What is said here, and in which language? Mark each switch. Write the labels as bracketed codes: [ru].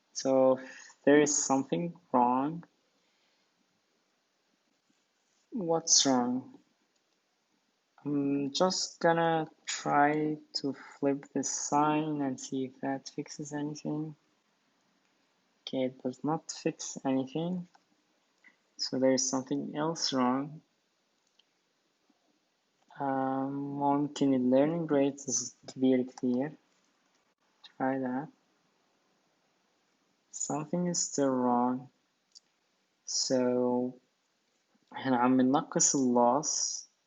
[en] So if there is something wrong, what's wrong? I'm just gonna try to flip this sign and see if that fixes anything. Okay, it does not fix anything. So there is something else wrong. [ar] ممكن ال learning rates كبير كتير. [en] Try that. Something is still wrong. So [ar] احنا عم ننقص loss.